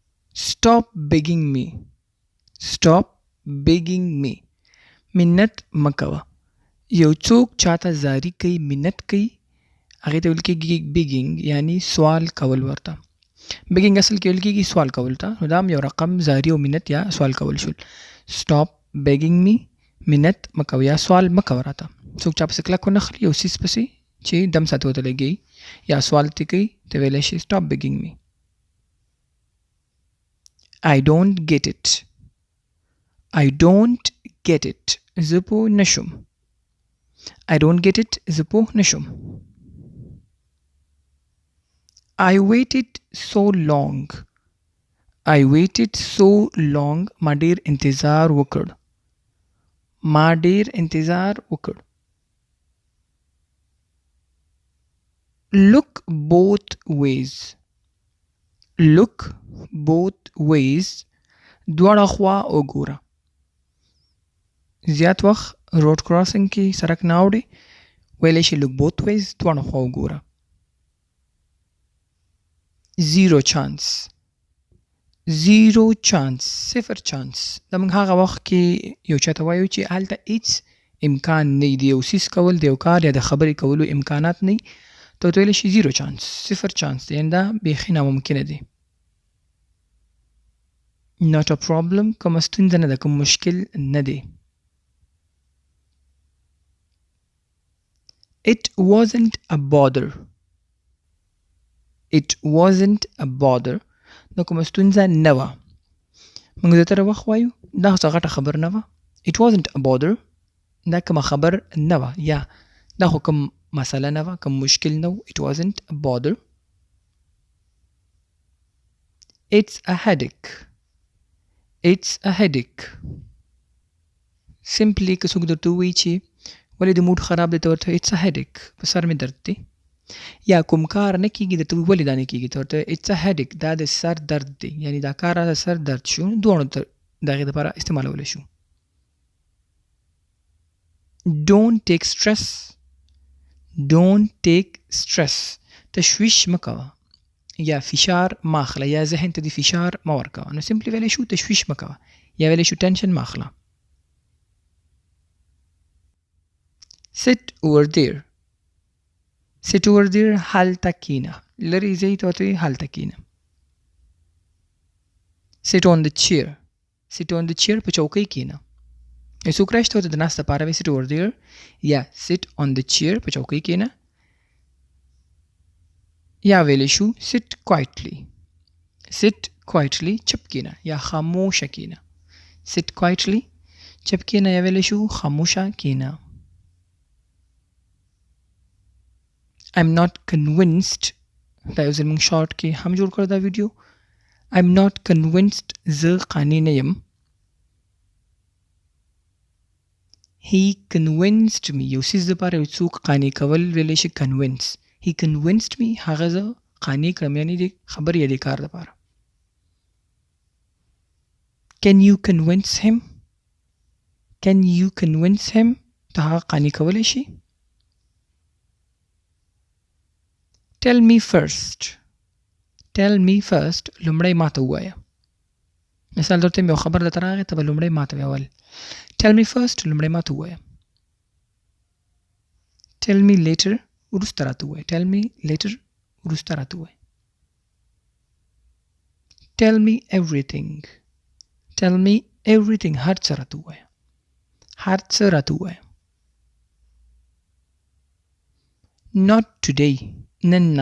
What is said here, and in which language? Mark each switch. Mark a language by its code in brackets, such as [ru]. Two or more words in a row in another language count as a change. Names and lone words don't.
[en] stop begging me. stop begging me. [ps] منت مکوه. یو څوک چاته زاری کوي منت کوي هغې ته ویل کېږي begging یعنی سوال کول ورته. begging اصل کې ویل کېږي سوال کول ته، نو دا هم یو رقم زاری او منت یا سوال کول شول. [en] stop begging me [ps] منت مکوه یا سوال مکوه راته. څوک چا پسې کلک ونخلي یو څیز پسې چې دم ساتي ورته لګوي یا سوال ترې کوي ته ویلی شي [en] stop begging me. I don't get it. I don't get it. [ps] زه پوه نشم. [en] I don't get it. [ps] زه پوه نشم. [en] I waited so long. I waited so long. [ps] ما ډېر انتظار وکړ. ما ډېر انتظار وکړ. [en] Look both ways. Look both ways. [ps] دواړه خوا وګوره. زیات وخت روډ کراسنګ کې سړک نه اوړي ویلی شي [en] look both ways [ps] دواړه خوا وګوره. [en] zero chance. zero chance. [ps] صفر چانس. دا موږ هغه وخت کې یو چاته وایو چې هلته هیڅ امکان نه وي د یو څیز کول د یو کار یا د خبرې کولو امکانات نه وي ته ورته ویلی شي [en] zero chance [ps] صفر چانس دی یعنې دا بیخي ناممکنه دی. [en] not a problem [ps] کومه ستونزه نه ده کوم مشکل نه دی. [en] It wasn't a bother. It wasn't a bother. [ps] دا کومه ستونزه نه وه. موږ زیاتره وخت وایو دا څه غټه خبر نه وه. [en] It wasn't a bother. [ps] دا کومه خبر نه وه یا دا خو کوم مسله نه وه کوم مشکل نه و. [en] It wasn't a bother. It's a headache. It's a headache. [ps] Simply که څوک درته ووایي چې ولې د موډ خراب دی ته ورته [en] it's a headache [ps] په سر مې درد دی یا کوم کار نه کېږي درته وایي ولې دا نه کېږي ته ورته it's a headache دا د سر درد دی یعنی دا کار د سر درد شو دواړو ته د هغې دپاره استعمالولی شو. [en] don't take stress. don't take stress. [ps] تشویش مه کوه یا فشار مه اخله یا ذهن ته د فشار مه ورکوه. نو سمپلی ویلی شو تشویش مه کوه یا ویلی شو ټینشن مه اخله. [en] sit over there. sit over there [ps] هلته کینه لرې ځای ته ورته وایي هلته کینه. [en] sit on the chair. sit on the chair [ps] په چوکۍ کینه. یو څوک راشي ته ورته د ناستې دپاره وایي [en] sit over there [ps] یا [en] sit on the chair [ps] په چوکۍ کینه یا ویلی شو [en] sit quietly. sit quietly [ps] چپ کینه یا خاموشه کینه. [en] sit quietly [ps] چپ کینه یا ویلی شو خاموشه کینه. [en] I'm not convinced. [ps] دا یو ځل موږ شارټ کې هم جوړ کړو دا ویډیو. [en] I'm not convinced. [ps] زه قانع نه یم. [en] He convinced me. [ps] یو څیز دپاره یو څوک قانع کول ویلی شي convince. [en] He convinced me. [ps] هغه زه قانع کړم یعنې د خبرې یا د کار دپاره. [en] Can you convince him? Can you convince him? [ps] ته هغه قانع کولی شي. [en] tell me first. tell me first [ps] لومړی ماته ووایه. مثال درته یو خبر درته راغی ته به لومړی ماته وایې اول [en] tell me first [ps] لومړی ماته ووایه. [en] tell me later [ps] وروسته راته ووایه. [en] tell me later [ps] وروسته راته ووایه. [en] tell me everything. tell me everything [ps] هر څه راته ووایه. هر څه راته ووایه. [en] not today [ps] نن نه.